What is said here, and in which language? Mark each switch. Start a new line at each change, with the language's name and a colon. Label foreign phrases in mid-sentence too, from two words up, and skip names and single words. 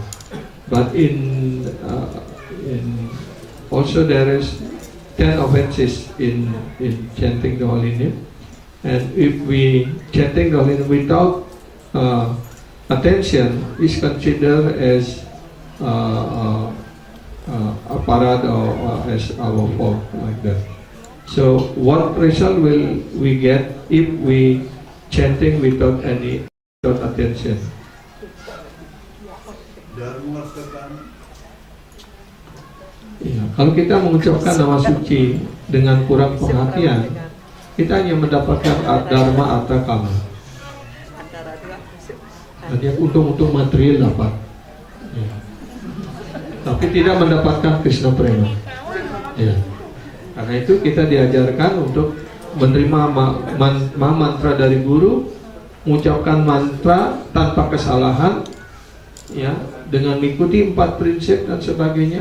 English: But in also there is 10 offenses in chanting the holy name, and if we chanting the holy name without attention is considered as aparad or as our fault, like that. So what result will we get if we chanting without attention?
Indonesian: Ya, kalau kita mengucapkan nama suci dengan kurang perhatian, kita hanya mendapatkan
Sanskrit: dharma artha kama.
Indonesian: Hanya untung-untung material dapat, ya. Tapi tidak mendapatkan
Sanskrit: Krishna prema.
Indonesian: Ya. Karena itu kita diajarkan untuk menerima mantra dari guru, mengucapkan mantra tanpa kesalahan, ya, dengan mengikuti 4 prinsip dan sebagainya.